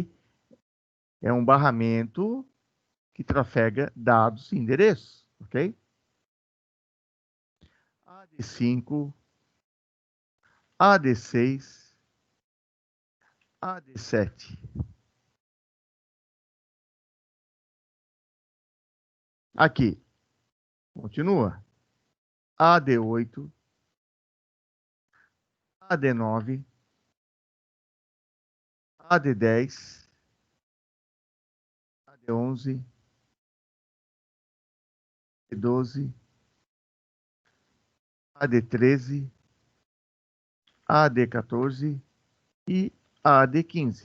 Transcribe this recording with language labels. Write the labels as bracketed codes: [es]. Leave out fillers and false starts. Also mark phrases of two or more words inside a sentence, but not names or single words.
[pt] É um barramento que trafega dados e endereços, ok? AD5, AD6, AD7. Aqui, continua. AD8, AD9, AD10, AD11, AD12, AD13, AD14 e AD15.